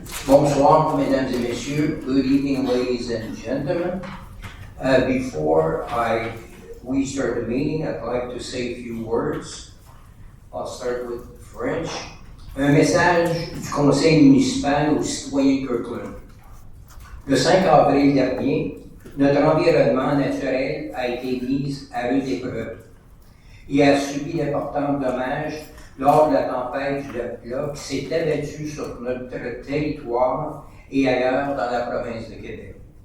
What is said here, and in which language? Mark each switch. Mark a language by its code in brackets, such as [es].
[fr] Bonsoir, mesdames et messieurs. [en] Good evening, ladies and gentlemen. Before we start the meeting, I'd like to say a few words. I'll start with French. [fr] Un message du conseil municipal aux citoyens de Kirkland. Le 5 avril dernier, notre environnement naturel a été mis à rude épreuve et a subi d'importants dommages lors de la tempête du Loch qui s'est abattue sur notre territoire et ailleurs dans la province de Québec.